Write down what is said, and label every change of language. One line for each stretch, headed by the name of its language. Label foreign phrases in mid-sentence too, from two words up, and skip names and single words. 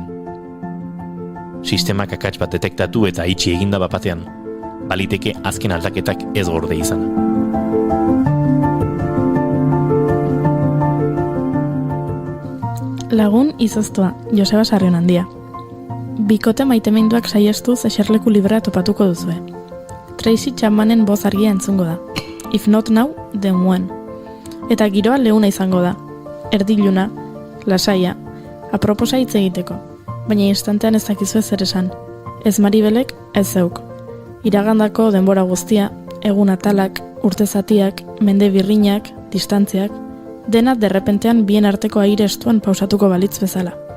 Basque: Sistemak akats bat detektatu eta itxi eginda bapatean, baliteke azken aldaketak ez gorde izan. Lagun izoztua, Joseba Sarrionandia. Bikote maiteminduak saiestuz eserleku librea topatuko duzue. Tracy Chapmanen boz argia entzungo da.
English: If not now, then when.
Basque: Eta giroa leuna izango da. Erdiluna, lasaia, aproposa hitz egiteko. Baina instantean ez dakizu zer esan. Ez Maribelek, ez zeuk. Iragandako denbora guztia, egun atalak, urte zatiak, mende birrinak, distantziak, dena derrepentean bien arteko aire estuan pausatuko balitz bezala.